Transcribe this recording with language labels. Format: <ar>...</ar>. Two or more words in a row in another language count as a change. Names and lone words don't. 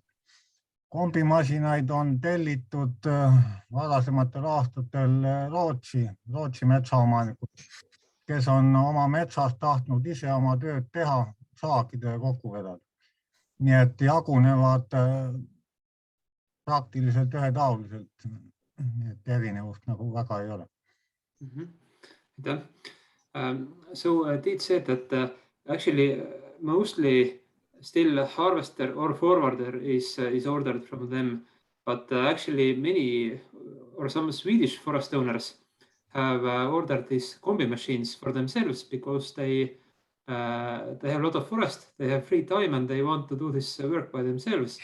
<et>Kombimasinaid on tellitud varasematel aastatel Rootsi metsaomanikud, kes on oma metsas tahtnud ise oma tööd teha, saagida ja kokku vedada. Nii et jagunevad praktiliselt ühetaoliselt, et erinevust nagu väga ei ole.</et> <en>So Tiit said that actually mostly still harvester or forwarder is ordered from them, but actually many or some Swedish forest owners have ordered these combi machines for themselves because they have a lot of forest, they have free time and they want to do this work by themselves.</en>